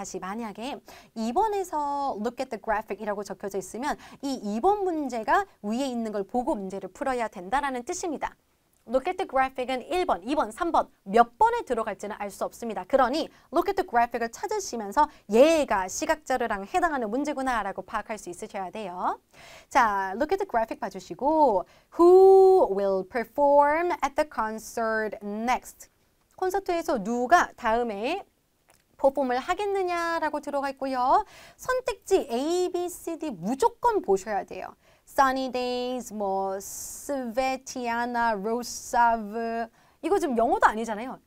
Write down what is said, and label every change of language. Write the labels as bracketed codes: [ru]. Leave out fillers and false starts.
[ko] 다시 만약에 2번에서 [en] Look at the graphic [ko] 이라고 적혀져 있으면 이 2번 문제가 위에 있는 걸 보고 문제를 풀어야 된다라는 뜻입니다. Look at the graphic은 1번, 2번, 3번 몇 번에 들어갈지는 알 수 없습니다. 그러니 Look at the graphic을 찾으시면서 얘가 시각자료랑 해당하는 문제구나 라고 파악할 수 있으셔야 돼요. [en] 자, Look at the graphic [ko] 봐주시고 [en] Who will perform at the concert next? [ko] 콘서트에서 누가 다음에 퍼폼을 하겠느냐라고 들어가 있고요. 선택지 A, B, C, D 무조건 보셔야 돼요. Sunny Days, 뭐 스베티아나, 로사브 이거 지금 영어도 아니잖아요.